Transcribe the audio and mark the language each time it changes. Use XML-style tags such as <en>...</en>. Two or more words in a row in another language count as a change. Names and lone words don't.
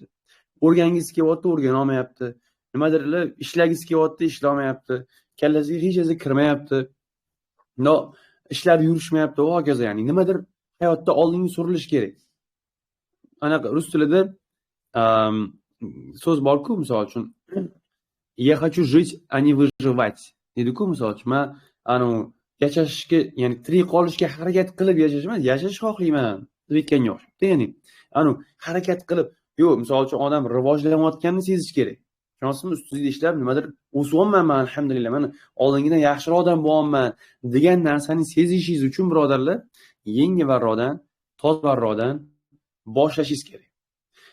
<uz>O'rgangisi kelyapti, o'rgana olmayapti. Nimadirlar ishlagisi kelyapti, ishlamayapti. Kallasiga hech narsa kirmayapti. Ishlar yurishmayapti va hokazo, ya'ni nimadir hayotda oldinga surilish kerak. Anaqa rus tilida so'z bor-ku, misol uchun</uz> <ru>"Я хочу жить, а не выживать"</ru> <uz>deydi-ku, misol uchun. Men yashashga, ya'ni tirik qolishga harakat qilib yashashman, yashash xohlayman deb aytganga o'xshaydi. Ya'ni harakat qilib, misol uchun odam rivojlanayotganini sezish kerak. Tushunyapsizmi? Ustida ishlab nimadir o'syapman, men alhamdulillah, men oldingidan yaxshiroq odam bo'lyapman degan narsani sezishingiz uchun, birodarlar, yangi varrodan, toza varrodan boshlashingiz kerak.</uz>